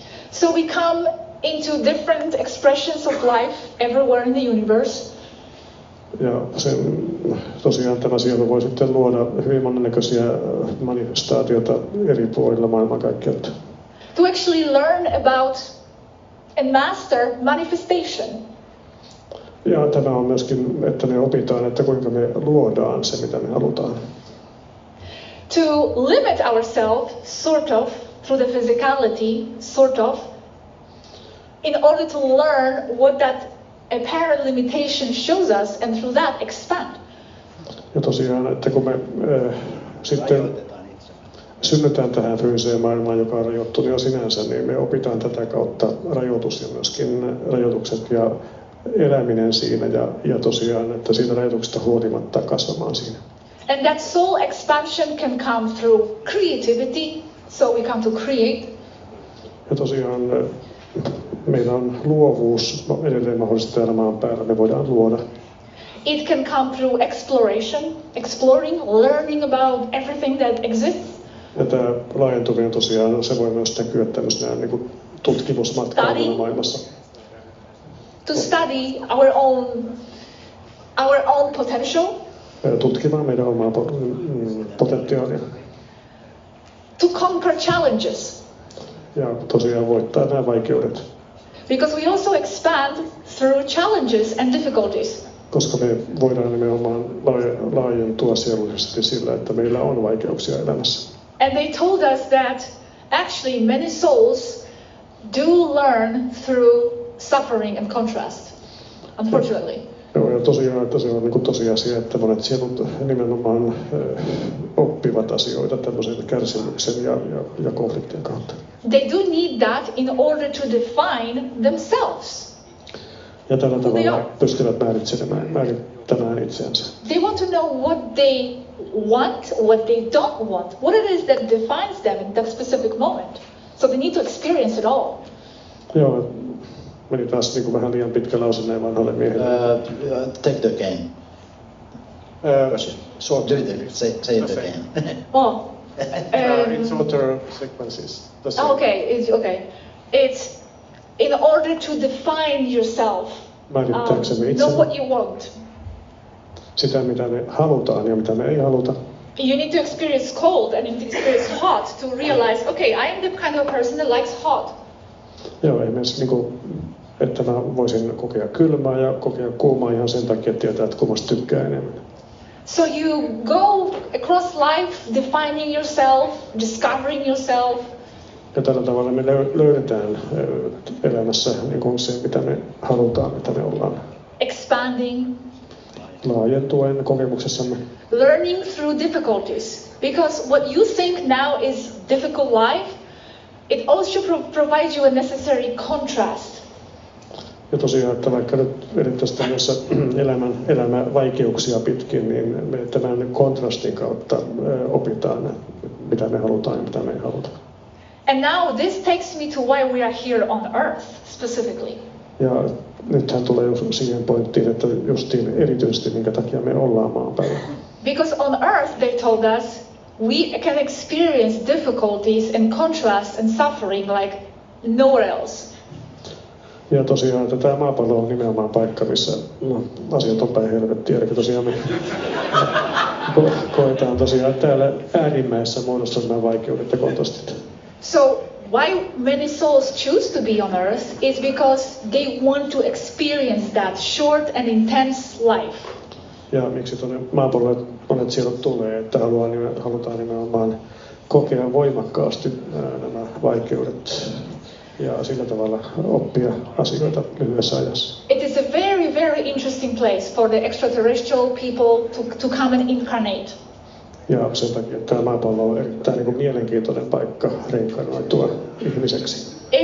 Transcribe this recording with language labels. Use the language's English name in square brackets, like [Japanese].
[English] So we come into different expressions of life everywhere in the universe. [Finnish] Ja tosiaan tämä sielu voi sitten luoda hyvin monennäköisiä manifestaatioita eri puolilla maailmankaikkeutta. [English] To actually learn about and master manifestation. [Finnish] Ja tämä on myöskin, että me opitaan, että kuinka me luodaan se, mitä me halutaan. [English] To limit ourselves, sort of, through the physicality, sort of, in order to learn what that apparent limitation shows us, and through that expand. [Finnish] Ja tosiaan, että kun me sitten synnytään tähän fyysiseen maailmaan, joka on rajoittunut jo sinänsä, niin me opitaan tätä kautta rajoitus ja myöskin rajoitukset ja eläminen siinä ja tosiaan, että siitä rajoituksesta huolimatta kasvamaan siinä. [English] And that soul expansion can come through creativity, so we come to create. [Finnish] Ja tosiaan meillä on luovuus edelleen mahdollista täällä maan päällä, me voidaan luoda. [English] It can come through exploration, exploring, learning about everything that exists. [Finnish] Ja tämä laajentuminen tosiaan, se voi myös näkyä tämmöisenä niin kuin tutkimusmatkailuna maailmassa. [English] To study our own potential. [Finnish] Tutkimaan meidän omaa potentiaalia. [English] To conquer challenges. [Finnish] Ja tosiaan voittaa nämä vaikeudet. [English] Because we also expand through challenges and difficulties. [Finnish] Koska me voidaan nimenomaan laajentua sielullisesti sillä, että meillä on vaikeuksia elämässä. [English] And they told us that actually many souls do learn through suffering and contrast, unfortunately. [Finnish] Joo, ja tosiaan, että se on niin kuin tosiasia, että monet sielut nimenomaan oppivat asioita tämmöisen kärsimyksen ja konfliktien kautta. [English] they do need that in order to define themselves. [Finnish] Ja tällä [English] Who they [Finnish] tavalla [English] are. [Finnish] pystyvät määrittämään itseänsä. [English] They want to know what they want, what they don't want, what it is that defines them in that specific moment. So they need to experience it all. Joo, meni taas niin kuin vähän liian pitkä lause näin vanhalle miehelle. Take the game. Gosia. Short. Do it. Say it again. Oh. In shorter sequences. Okay. It's in order to define yourself. [Finnish] Määrittääksemme [English] Know [Finnish] itsemme. [English] what you want. [Finnish] Sitä, mitä me halutaan ja mitä me ei haluta. [English] You need to experience cold and you need to experience hot to realize, okay, I am the kind of person that likes hot. [Finnish] Joo, esimerkiksi niin kuin, että mä voisin kokea kylmää ja kokea kuumaa ihan sen takia, että tietää, että kummasta tykkää enemmän. [English] So you go across life defining yourself, discovering yourself. [Finnish] Ja tällä tavalla me löydetään elämässä niin kuin se, mitä me halutaan, mitä me ollaan. [English] Expanding. [Finnish] Laajentuen kokemuksessamme. [English] Learning through difficulties. Because what you think now is difficult life, it also provides you a necessary contrast. [Finnish] Ja tosiaan, että vaikka nyt edettäisiin tämmöisessä elämän vaikeuksia pitkin, niin me tämän kontrastin kautta opitaan, mitä me halutaan ja mitä me ei haluta. [English] And now this takes me to why we are here on Earth specifically. [Finnish] Ja nythän tulee siihen pointtiin, että justiin erityisesti minkä takia me ollaan maan päällä. [English] Because on Earth, they told us, we can experience difficulties and contrast and suffering like nowhere else. [Finnish] Ja tosiaan, että tämä maapallo on nimenomaan paikka, missä asiat on päin helvettiä. Eli tosiaan me koetaan tosiaan täällä äärimmäisessä muodossa nämä vaikeudet ja kontrastit. [English] So why many souls choose to be on Earth is because they want to experience that short and intense life. [Finnish] Ja miksi tuonne maapallolle monet sielut tulee, että halutaan nimenomaan kokea voimakkaasti nämä vaikeudet ja sillä tavalla oppia asioita lyhyessä ajassa. [English] It is a very, very interesting place for the extraterrestrial people to come and incarnate. [Finnish] Ja sen takia tämä maapallo on erittäin niin kuin mielenkiintoinen paikka reinkarnoitua ihmiseksi.